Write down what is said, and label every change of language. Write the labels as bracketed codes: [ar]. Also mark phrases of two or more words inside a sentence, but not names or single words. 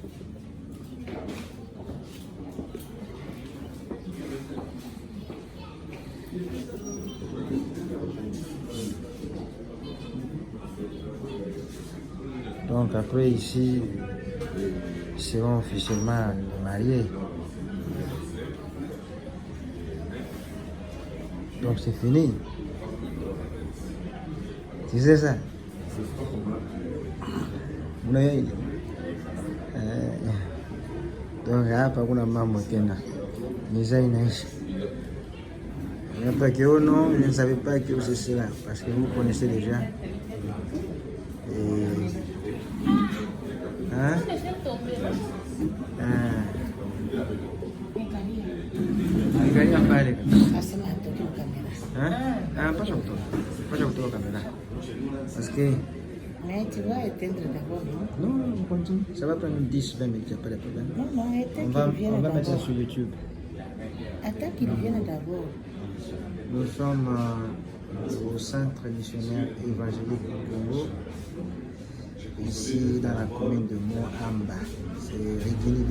[fr] Donc après ici, ils seront officiellement mariés. Donc c'est fini. Tu sais ça? [sw] Donc hapa kuna mambo tena. Misa inaisha. [fr] Pas que oh non, je ne savais pas que c'est cela, parce que vous connaissez déjà. Hein? [sw] Angalia pale. Hein? Pas kutoka kamera. [fr] Parce que Mais tu vas éteindre d'abord, non? non, on continue. Ça va prendre 10-20 minutes, il n'y a pas de problème. Non, éteins qu'il vienne On va mettre ça d'abord. sur YouTube. Attends qu'il vienne d'abord. Nous sommes au centre missionnaire évangélique du Congo, ici dans la commune de Moamba, c'est Rigini.